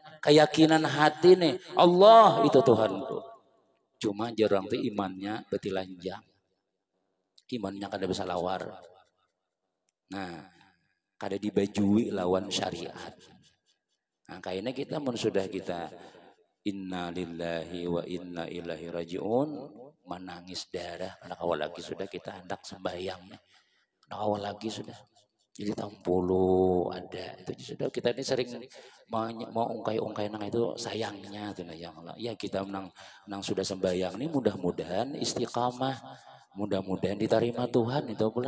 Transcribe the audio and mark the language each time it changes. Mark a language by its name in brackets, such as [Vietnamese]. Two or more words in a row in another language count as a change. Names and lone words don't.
[Banjar] Keyakinan hati nih, Allah itu Tuhanku. Cuma jarang tuh imannya betilanjang. Imannya kada bisa lawar. Nah, kada dibajui lawan syariat. Nah, kayaknya kita mun sudah kita [Arabic] Inna lillahi wa inna ilaihi rajiun, [Banjar] menangis darah karena awal lagi sudah kita hendak sembahyang nih. Awal lagi sudah. Jadi tahun puluh ada itu sudah kita ini sering mau ungkai-ungkai nang itu sayangnya tuh nah yang ya kita nang sudah sembahyang ini mudah-mudahan istiqamah, mudah-mudahan diterima Tuhan itu pulang.